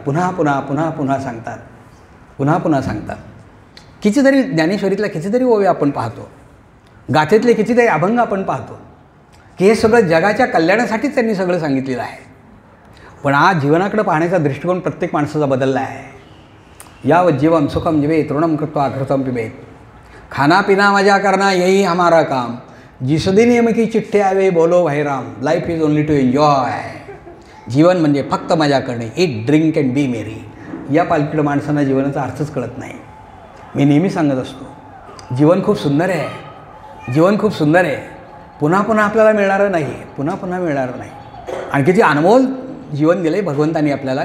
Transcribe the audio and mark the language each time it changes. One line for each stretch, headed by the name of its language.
Marathi: पुन्हा पुन्हा पुन्हा पुन्हा सांगतात. पुन्हा पुन्हा सांगतात. कितीतरी ज्ञानेश्वरीतल्या कितीतरी ओव्या आपण पाहतो, गाथेतले कितीतरी अभंग आपण पाहतो की हे सगळं जगाच्या कल्याणासाठीच त्यांनी सगळं सांगितलेलं आहे. पण आज जीवनाकडे पाहण्याचा दृष्टिकोन प्रत्येक माणसाचा बदलला आहे.
Sanskrit: यावत जीवम सुखम जिवेत ऋणम कृत्वा घृतम पिबेत.
Hindi: खाना पिना मजा करना यही हमारा काम. जिस दिन नियम की चिठ्ठी आवे बोलो भाई Ram.
English: Life is only to enjoy.
Marathi: जीवन म्हणजे फक्त मजा करणे.
English: Eat drink and be merry.
Marathi: या पालखीकडे माणसांना जीवनाचा अर्थच कळत नाही. मी नेहमी सांगत असतो जीवन खूप सुंदर आहे. जीवन खूप सुंदर आहे. पुन्हा पुन्हा आपल्याला मिळणारं नाही. पुन्हा पुन्हा मिळणारं नाही. आणि किती अनमोल जीवन दिलं आहे भगवंतांनी आपल्याला.